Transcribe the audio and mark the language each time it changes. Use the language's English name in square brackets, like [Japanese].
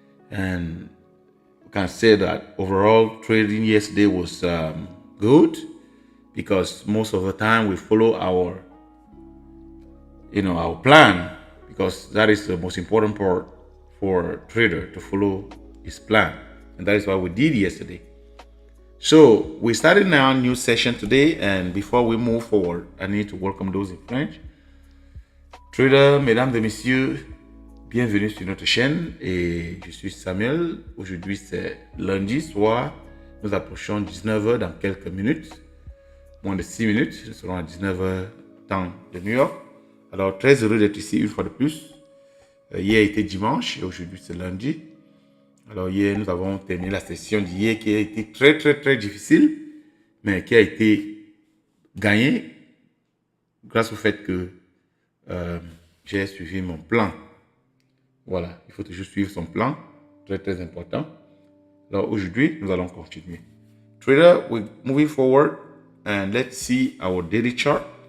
[English] And we can say that overall trading yesterday was good because most of the time we follow our plan, because that is the most important part for a trader, to follow his plan, and that is what we did yesterday. So we started now a new session today, and before we move forward, I need to welcome those in French. [French] Trader, mesdames et messieurs, bienvenue sur notre chaîne et je suis Samuel. Aujourd'hui c'est lundi soir, nous approchons 19h dans quelques minutes, moins de 6 minutes, nous serons à 19h temps de New York. Alors très heureux d'être ici une fois de plus. Hier était dimanche et aujourd'hui c'est lundi. Alors hier nous avons terminé la session d'hier qui a été très difficile, mais qui a été gagnée grâce au fait que j'ai suivi mon plan. Voilà, il faut toujours suivre son plan, très important. Alors aujourd'hui, nous allons continuer. [English] Trader, we're moving forward and let's see our daily chart.